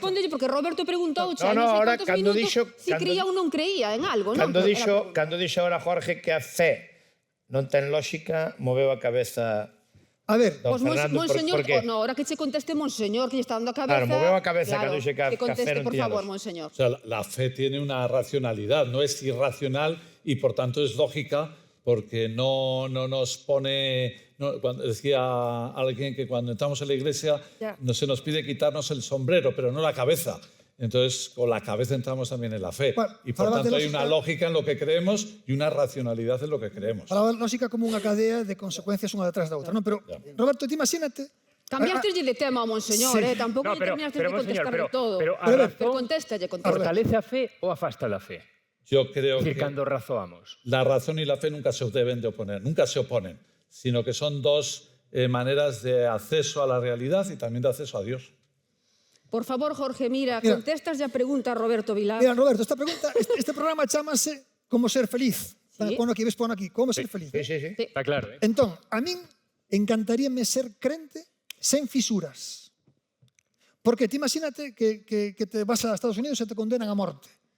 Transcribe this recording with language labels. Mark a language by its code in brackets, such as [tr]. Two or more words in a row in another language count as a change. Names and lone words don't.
[gl] respóndelle, porque Roberto preguntou No, no, ahora, cando dixo- si cando- creía ou non creía en algo, non? Cando Era a pregunta. dixo ahora Jorge que a fe non ten lógica, moveu a cabeza A ver, don Pois Fernando. Monseñor, porque, no, ahora que che conteste Monseñor, que lle está dando a cabeza. Claro, moveu a cabeza cando dixe que a conteste, fe non por tiña favor, lógica. Monseñor. [es] O sea, la fe tiene una racionalidad, no es irracional y por tanto es lógica porque no nos pone... cuando decía alguien que cuando entramos en la iglesia Ya. no se nos pide quitarnos el sombrero, pero no la cabeza. Entonces, con la cabeza entramos también en la fe. Bueno, Y por hablabas de tanto hay una lógica en lo que creemos y una racionalidad en lo que creemos. [gl] falaba lógica como unha cadea de consecuencias unha detrás da outra, non? Pero, Roberto, ti imagínate... Cambiaste de tema ao Monseñor, [es] Sí. [gl] tampouco No, lle pero, terminaste pero de Monseñor, contestar de todo. pero a Pero, Pero razón contéstalle. fortalece a fe ou afasta la fe? [es] Yo creo Es decir, que [gl] cando razoamos. [es] la razón y la fe nunca se deben de oponer, nunca se oponen, sino que son dos maneras de acceso a la realidad y también de acceso a Dios. [gl] Por favor, Jorge, mira, Mira. contestas a pregunta a Roberto Vilar. Mira, Roberto, esta pregunta, este programa chamase Como ser feliz. [es] Sí. [gl] Pon aquí, ves, pon aquí, Como ser feliz. [es] Sí, sí, sí. Sí. Está claro, ¿eh? [gl] Entón, a min encantaríame ser crente sen fisuras. Porque ti imagínate que te vas a Estados Unidos e te condenan a morte.